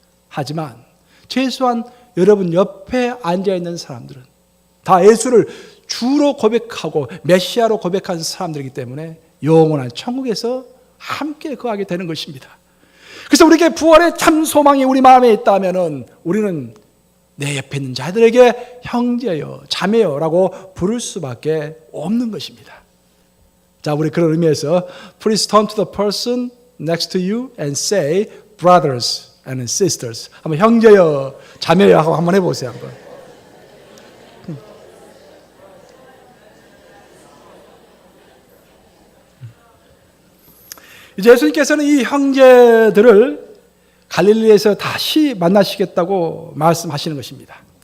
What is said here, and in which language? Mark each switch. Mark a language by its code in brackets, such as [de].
[ko] 하지만 최소한 여러분 옆에 앉아있는 사람들은 다 예수를 주로 고백하고 메시아로 고백한 사람들이기 때문에 영원한 천국에서 함께 거하게 되는 것입니다. 그래서 우리에게 부활의 참 소망이 우리 마음에 있다면 우리는 내 옆에 있는 자들에게 형제여 자매여 라고 부를 수밖에 없는 것입니다. 자, 우리 그런 의미에서 [en] Please turn to the person next to you and say brothers and sisters. [ko] 한번 형제여 자매여 하고 한번 해보세요. 한번. 이제 예수님께서는 이 형제들을 갈릴리에서 다시 만나시겠다고 말씀하시는 것입니다.